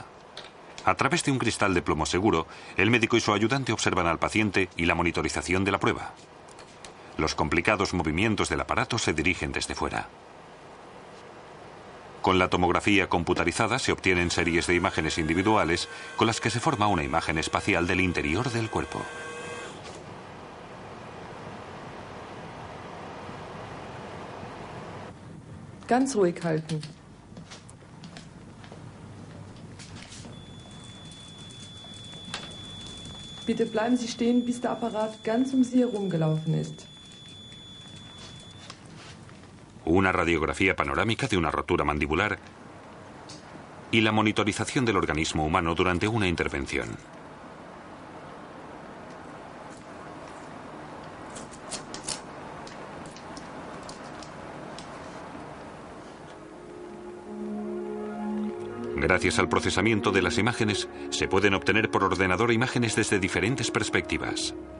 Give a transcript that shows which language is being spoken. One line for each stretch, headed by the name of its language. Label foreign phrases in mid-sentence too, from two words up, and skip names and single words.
Spanish: A través de un cristal de plomo seguro, el médico y su ayudante observan al paciente y la monitorización de la prueba. Los complicados movimientos del aparato se dirigen desde fuera. Con la tomografía computarizada se obtienen series de imágenes individuales con las que se forma una imagen espacial del interior del cuerpo.
German: Ganz ruhig halten. Bitte bleiben Sie stehen, bis der Apparat ganz um Sie herumgelaufen ist.
Spanish: Una radiografía panorámica de una rotura mandibular y la monitorización del organismo humano durante una intervención. Gracias al procesamiento de las imágenes, se pueden obtener por ordenador imágenes desde diferentes perspectivas.